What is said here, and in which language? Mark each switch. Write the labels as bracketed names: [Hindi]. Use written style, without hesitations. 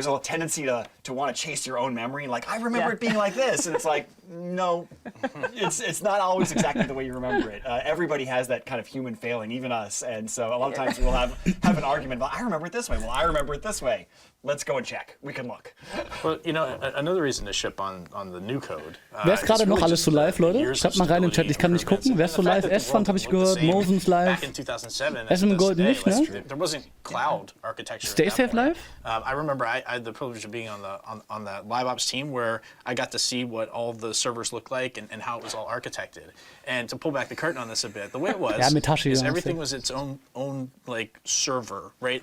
[English] There's a tendency to want to chase your own memory, like, I remember it being like this, and it's like, no, it's not always exactly the way you remember it. Everybody has that kind of human failing, even us, and so a lot of times we'll have an argument about, I remember it this way. Well, I remember it this way. Let's go and check. We can look. Well, another reason to ship on the new code. [German] Wer ist gerade noch alles so live, Leute? Schreibt mal rein im Chat, ich kann nicht gucken. Wer ist so live? S-Fund habe ich gehört, Mosens live. SM Gold nicht, ne? [English] There wasn't cloud architecture. Stay Safe live? I remember I had the privilege of being on the live ops team where I got to see what all the servers looked like and how it was all architected. And to pull back the curtain on this a bit, the way it was is everything was its own like server, right?